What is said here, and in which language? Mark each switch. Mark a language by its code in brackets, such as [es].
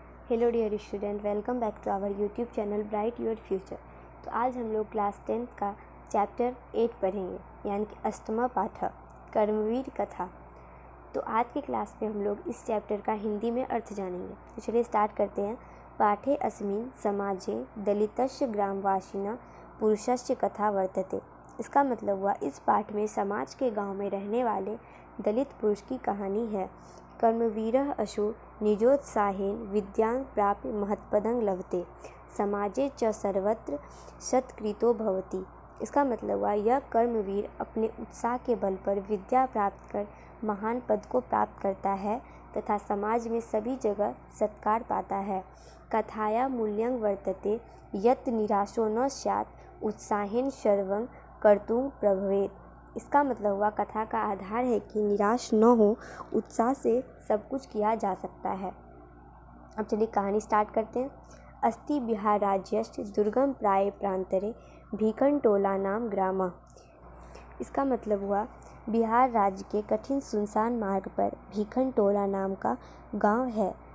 [en] Hello dear student, welcome back to our YouTube channel bright your future. [hi] तो आज हम लोग क्लास 10th का चैप्टर 8 पढ़ेंगे, यानी कि अष्टमा पाठक कर्मवीर कथा। तो आज के क्लास में हम लोग इस चैप्टर का हिंदी में अर्थ जानेंगे। तो चलिए स्टार्ट करते हैं। [sa] पाठे अस्मिन् समाजे दलितस्य ग्रामवासिना पुरुषस्य कथा वर्तते। [hi] इसका मतलब हुआ इस पाठ में समाज के गांव में रहने वाले दलित पुरुष की कहानी है। [sa] कर्मवीरः असौ निजोत्साहेन विद्यां प्राप्य महत्पदं लभते समाजे च सर्वत्र सत्कृतो भवति। [hi] इसका मतलब हुआ यह कर्मवीर अपने उत्साह के बल पर विद्या प्राप्त कर महान पद को प्राप्त करता है तथा समाज में सभी जगह सत्कार पाता है। [sa] कथाया मूल्यं वर्तते यत् निराशो न स्यात् उत्साहेन सर्वं कर्तुं प्रभवेत्। [hi] इसका मतलब हुआ कथा का आधार है कि निराश न हो, उत्साह से सब कुछ किया जा सकता है। अब चलिए कहानी स्टार्ट करते हैं। [sa] अस्ति बिहार राज्यस्य दुर्गम प्राय प्रांतरे भीखनटोला नाम ग्रामः। [hi] इसका मतलब हुआ बिहार राज्य के कठिन सुनसान मार्ग पर भीखनटोला नाम का गांव है।